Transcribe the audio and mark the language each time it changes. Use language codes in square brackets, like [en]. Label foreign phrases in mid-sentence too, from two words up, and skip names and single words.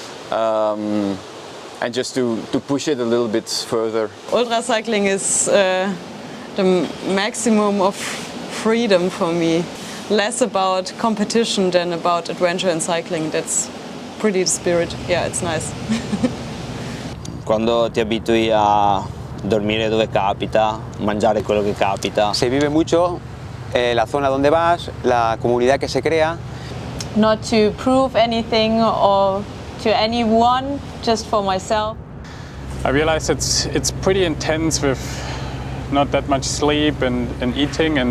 [en] And just to push it a little bit further. Ultra cycling is the maximum of freedom for me. Less about competition than about adventure and cycling. That's pretty the spirit. Yeah, it's nice. [it] Quando ti abitui a dormire dove capita, mangiare quello che capita. [es] Se vive mucho la zona donde vas, la comunidad que se crea. [en] Not to prove anything or to anyone, just for myself. I realize it's pretty intense with not that much sleep and eating. And